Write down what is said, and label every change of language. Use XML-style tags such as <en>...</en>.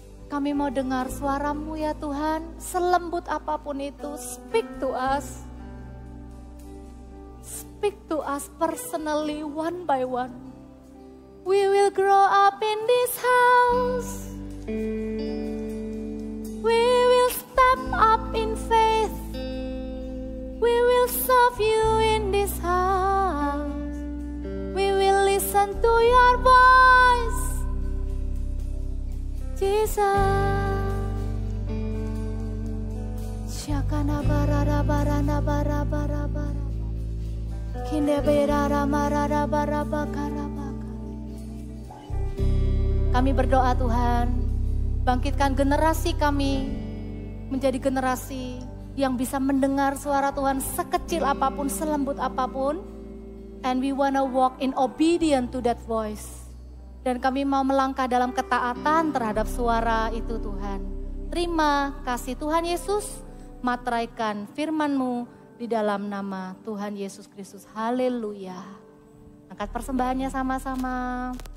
<id>Kami mau dengar suara-Mu ya Tuhan, selembut apapun itu.</id> <en>Speak to us. Speak to us personally, one by one. We will grow up in this house. We will step up in faith. We will serve you in this house. We will listen to your voice, Jesus. Syakana barara barana bara bara bara. Kinde berara marara bara bakara baka.</en> <id>Kami berdoa Tuhan, bangkitkan generasi kami menjadi generasi yang bisa mendengar suara Tuhan sekecil apapun, selembut apapun.</id> <en>And we wanna walk in obedient to that voice.</en> <id>Dan kami mau melangkah dalam ketaatan terhadap suara itu Tuhan. Terima kasih Tuhan Yesus, materaikan firman-Mu di dalam nama Tuhan Yesus Kristus. Haleluya. Angkat persembahannya sama-sama.</id>